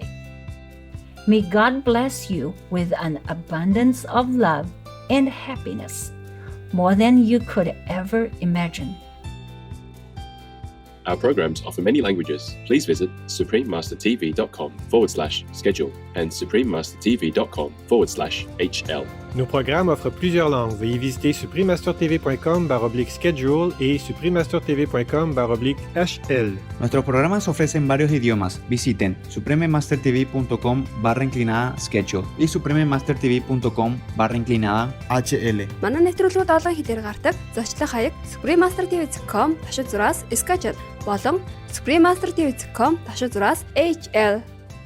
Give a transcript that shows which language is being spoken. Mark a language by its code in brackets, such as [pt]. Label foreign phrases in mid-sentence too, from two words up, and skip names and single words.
[en] May God bless you with an abundance of love and happiness, more than you could ever imagine. Our programs offer many languages. Please visit suprememastertv.com/schedule and suprememastertv.com/HL. [fr] Nos programmes offrent plusieurs langues. Veuillez visiter suprememastertv.com/schedule et suprememastertv.com/HL. [es] Nuestros programas ofrecen varios idiomas. Visiten suprememastertv.com/schedule и suprememastertv.com/HL. [mn] Манай нэвтрүүлгүүд олон хэлээр гардаг. Зочлох хаяг suprememastertv.com/schedule болон suprememastertv.com/HL